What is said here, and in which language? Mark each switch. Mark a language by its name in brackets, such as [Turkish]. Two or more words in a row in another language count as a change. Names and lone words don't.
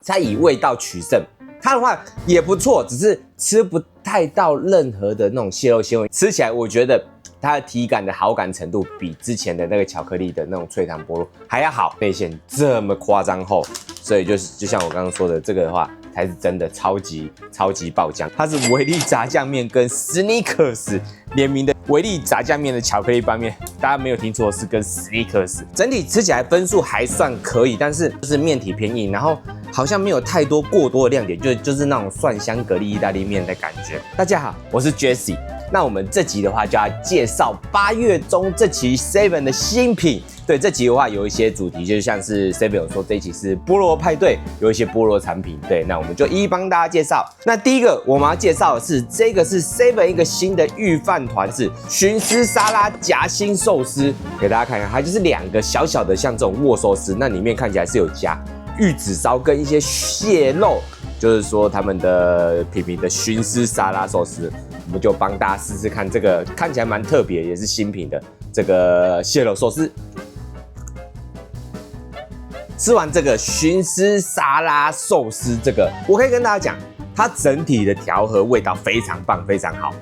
[Chinese] 它以味道取勝。它的話也不錯，只是吃不太到任何的那種蟹肉纖維，吃起來我覺得它的體感的好感程度比之前的那個巧克力的那種脆糖菠蘿還要好。內餡這麼誇張厚，所以就像我剛剛說的，這個的話才是真的超級爆漿。它是維力炸醬麵跟 Snickers 聯名的維力炸醬麵的巧克力拌麵，大家沒有聽錯，是跟 Snickers。整體吃起來分數還算可以，但是就是麵體偏硬，然後好像没有太多過多的亮點，就是那种蒜香蛤蜊意大利麵的感覺。大家好，我是 Jesse。那我們這集的話就要介紹8月中這期 Seven 的新品。對，這集的話有一些主題，就像是 Seven 有說這一期是菠蘿派對，有一些菠蘿產品。对，那我們就一一幫大家介紹。那第一個我們要介紹的是這個是 Seven 一個新的御飯團，是燻絲沙拉夾心壽司。給大家看看，它就是2個小小的像这種握壽司，那裡面看起來是有夾玉子燒跟一些蟹肉，就是說他們的品的燻絲沙拉壽司。我们就帮大家試試看，這個看起來蠻特別，也是新品的這個蟹肉壽司。吃完這個燻絲沙拉壽司，這個我可以跟大家講，它整體的調和味道非常棒，非常好。